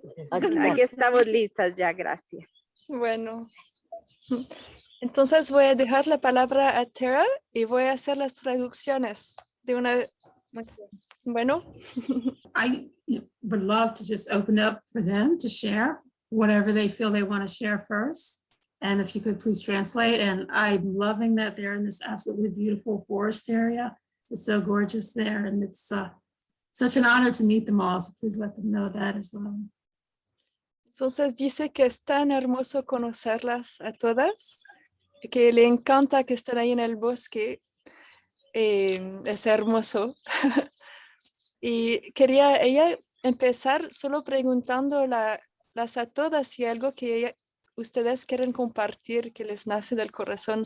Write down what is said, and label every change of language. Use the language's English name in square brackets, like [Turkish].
[Spanish] Aquí estamos listas ya, gracias. Bueno, entonces voy a dejar la palabra a Tara y voy a hacer las traducciones de una. Bueno, [English] I would love to just open up for them to share whatever they feel they want to share first. And if you could please translate. And I'm loving that they're in this absolutely beautiful forest area. It's so gorgeous there. And it's such an honor to meet them all. So please let them know that as well. [Spanish] entonces dice que es tan hermoso conocerlas a todas, que le encanta que estén ahí en el bosque. Es hermoso. Y quería ella empezar solo preguntando las a todas si hay algo que ustedes quieren compartir que les nace del corazón.